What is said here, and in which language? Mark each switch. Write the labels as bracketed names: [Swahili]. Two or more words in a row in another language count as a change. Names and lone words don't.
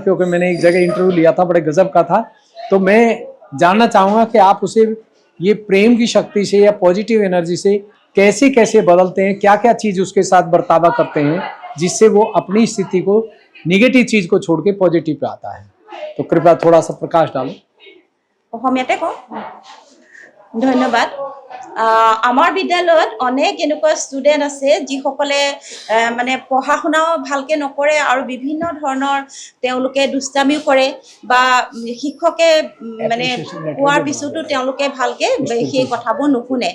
[Hindi] क्योंकि मैंने एक जगह इंटरव्यू लिया था, बड़े गजब का था। तो मैं जानना चाहूँगा कि आप उसे ये प्रेम की शक्ति से या [English] positive energy [Hindi] से कैसे कैसे बदलते हैं, क्या क्या चीज़ उसके साथ बर्तावा करते हैं जिससे वो अपनी स्थिति को, निगेटिव चीज़ को छोड़ के पॉजिटिव पे आता है? तो कृपया थोड़ा सा प्रकाश डालो। [Assamese] অসমীয়াতে কওঁ। ধন্যবাদ। আমাৰ বিদ্যালয়ত অনেক এনেকুৱা ষ্টুডেণ্ট আছে যিসকলে মানে পঢ়া শুনাও ভালকৈ নকৰে আৰু বিভিন্ন ধৰণৰ তেওঁলোকে দুষ্টামিও কৰে বা শিক্ষকে মানে কোৱাৰ পিছতো তেওঁলোকে ভালকৈ সেই কথাবোৰ নুশুনে।